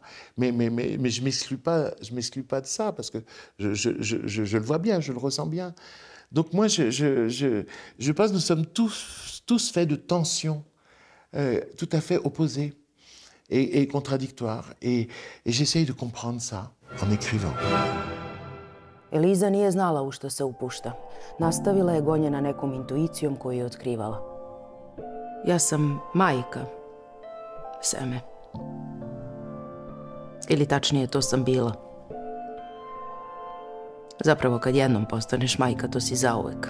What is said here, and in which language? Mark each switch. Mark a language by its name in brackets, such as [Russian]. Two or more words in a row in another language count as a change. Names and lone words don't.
[French] Mais je m'exclus pas de ça, parce que je le vois bien, je le ressens bien. Donc moi, je pense que nous sommes tous faits de tensions tout à fait opposées et contradictoires. Et j'essaye de comprendre ça en écrivant. [Serbian] Eliza nije znala u što se upušta. Nastavila je gonjena nekom intuicijom koju je otkrivala. Ja sam majka, seme. Ili tačnije, to sam bila. Zapravo, kad jednom postaneš majka, to si zauvek.